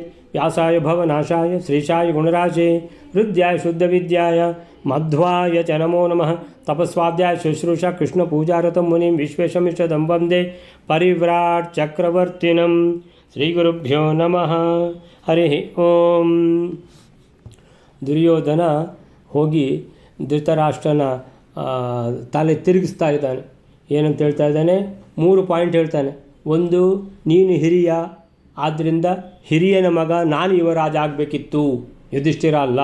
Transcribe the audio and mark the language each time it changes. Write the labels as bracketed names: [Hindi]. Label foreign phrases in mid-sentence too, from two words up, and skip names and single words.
[Sanskrit] व्यासाय भवनाशाय श्रीशाय गुणराशे हृद्याय शुद्धविद्याय मध्वाय च नमो नमः। तपस्वाध्याय शुश्रूषा कृष्णपूजारतं मुनिं विश्वेशमिष्टदं वन्दे परिव्राट् चक्रवर्तिनं। श्रीगुरुभ्यो नमः। हरिः ओಂ। [Kannada] ದುರ್ಯೋಧನ ಹೋಗಿ ಧೃತರಾಷ್ಟ್ರನ ತಲೆ ತಿರುಗಿಸ್ತಾ ಇದ್ದಾನೆ. ಏನಂತ ಹೇಳ್ತಾ ಇದ್ದಾನೆ? 3 ಪಾಯಿಂಟ್ ಹೇಳ್ತಾನೆ. ಒಂದು, ನೀನು ಹಿರಿಯ, ಆದ್ದರಿಂದ ಹಿರಿಯನ ಮಗ ನಾನು ಯುವರಾಜ ಆಗಬೇಕಿತ್ತು, ಯುಧಿಷ್ಠಿರ ಅಲ್ಲ.